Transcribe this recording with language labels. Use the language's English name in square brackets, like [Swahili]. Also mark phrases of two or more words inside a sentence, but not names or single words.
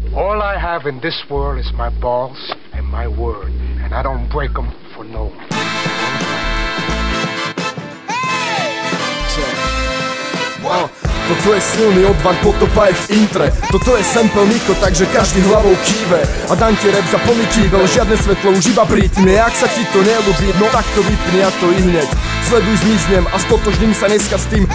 [English] All I have in this world is my balls and my word, and I don't break them for no one. [Slovak] Toto je silný odvar, potopa je v intre. Toto je sample Niko, takže každý hlavou kýve. A dám ti rap za plný kýbel, žiadne svetlo, už iba prítne. Ak sa ti to neľúbi, no tak to vypni a to i hneď. Sleduj, zmiznem a stotožním sa dneska s tým.